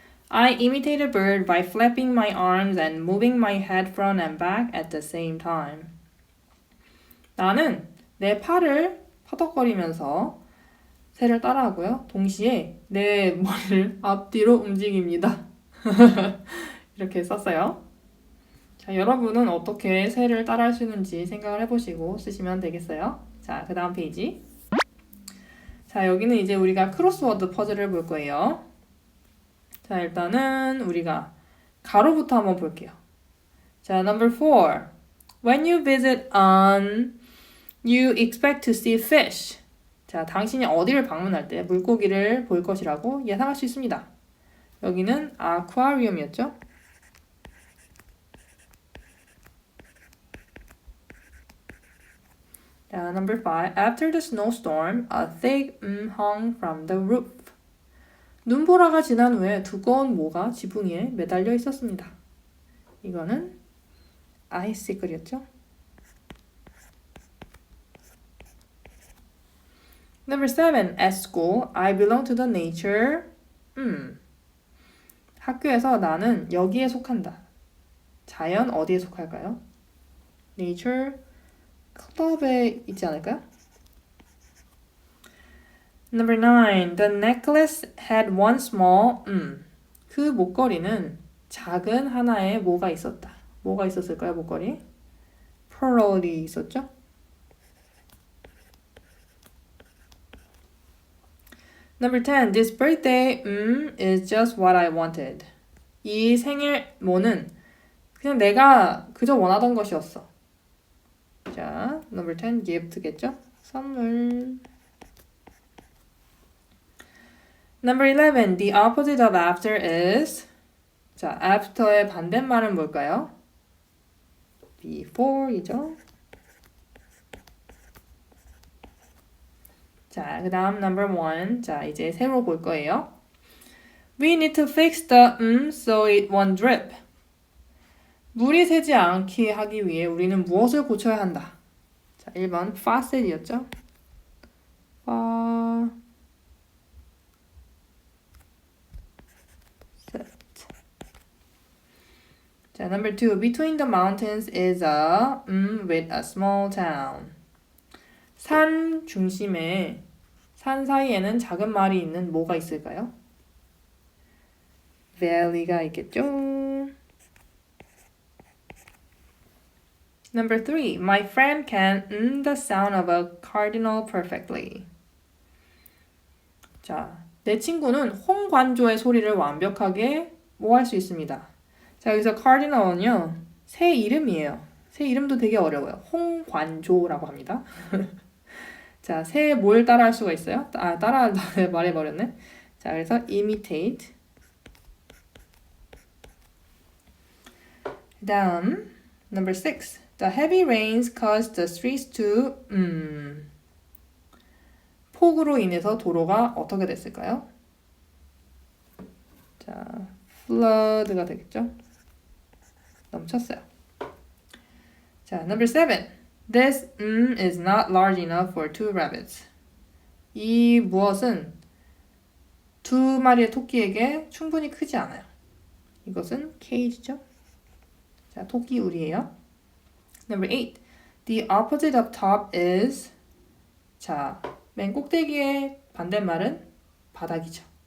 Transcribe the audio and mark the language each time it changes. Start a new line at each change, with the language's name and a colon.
English: I imitate a bird by flapping my arms and moving my head front and back at the same time.
Korean: 나는 내 팔을 퍼덕거리면서 새를 따라하고요. 동시에 내 머리를 앞뒤로 움직입니다. 이렇게 썼어요. 자, 여러분은 어떻게 새를 따라할 수 있는지 생각을 해보시고 쓰시면 되겠어요. 자, 그 다음 페이지. 자, 여기는 이제 우리가 크로스워드 퍼즐을 볼 거예요. 자, 일단은 우리가 가로부터 한번 볼게요.
English: 자, number 4. When you visit an, you expect to see fish.
Korean: 자, 당신이 어디를 방문할 때 물고기를 볼 것이라고 예상할 수 있습니다. 여기는 아쿠아리움이었죠?
English: 자, number 5. After the snowstorm, a thick hung from the roof.
Korean: 눈보라가 지난 후에 두꺼운 모가 지붕 위에 매달려 있었습니다. 이거는 icicle이었죠?
English: Number 7. At school, I belong to the nature.
Korean: 학교에서 나는 여기에 속한다. 자연 어디에 속할까요? Nature 클럽에 있지 않을까요?
English: Number 9. The necklace had one small,
Korean: 그 목걸이는 작은 하나의 뭐가 있었다. 뭐가 있었을까요, 목걸이? pearl이 있었죠?
English: Number 10. This birthday, is just what I wanted. 이 생일 뭐는 그냥 내가 그저 원하던 것이었어.
Korean: 자, number 10. gift겠죠? 선물.
English: Number 11. The opposite of after is.
Korean: 자, after의 반대말은 뭘까요? before이죠. 자, 그 다음 number 1. 자, 이제 새로 볼 거예요.
English: We need to fix the so it won't drip.
Korean: 물이 새지 않게 하기 위해 우리는 무엇을 고쳐야 한다. 자, 1번 faucet이었죠.
English: 자, number 2. Between the mountains is a with a small town.
Korean: 산 중심에 산 사이에는 작은 마을이 있는 뭐가 있을까요? valley가 있겠죠.
English: Number 3. My friend can the sound of a cardinal perfectly.
Korean: 자, 내 친구는 홍관조의 소리를 완벽하게 뭐 할 수 있습니다. 자, 여기서 cardinal은요, 새 이름이에요. 새 이름도 되게 어려워요. 홍관조라고 합니다. 자, 새 뭘 따라할 수가 있어요? 따라 말해버렸네. 자, 그래서 imitate.
English: 다음, number 6. The heavy rains caused the streets to
Korean: 폭우로 인해서 도로가 어떻게 됐을까요? 자, flood가 되겠죠? 넘쳤어요. 자, number 7.
English: This is not large enough for 2 rabbits.
Korean: 이 무엇은 2 마리의 토끼에게 충분히 크지 않아요. 이것은 cage죠. 자, 토끼 우리예요. Number 8.
English: The opposite of top is
Korean: 자, 맨 꼭대기의 반대말은 바닥이죠.